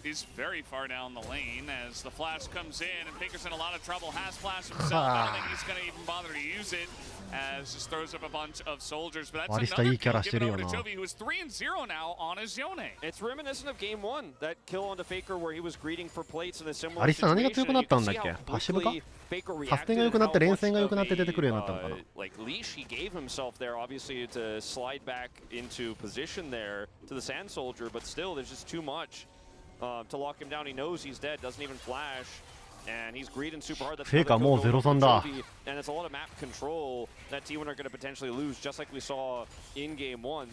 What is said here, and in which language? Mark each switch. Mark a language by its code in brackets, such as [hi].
[en] He's very far down the lane as the flash comes in, and Faker's in a lot of trouble. Has flash himself. I don't think he's going to even bother to use it, as just throws up a bunch of soldiers. But that's another kill given over to Chovy, who is 3-0 now on his Yone. It's reminiscent of Game 1, that kill onto Faker where he was greeting for plates in a similar situation. [ja] アリスタ何が強くなったんだっけ？パッシブか？サステンが良くなって連戦が良くなって出てくるようになったのかな。 [en] Like leash he gave himself there, obviously to slide back into position there to the Sand Soldier, but still there's just too much to lock him down. He knows he's dead, doesn't even flash, and he's greeding super hard. That's [ja] Faker もう0-3だ。 [en] And it's a lot of map control that T1 are going to potentially lose, just like we saw in Game 1.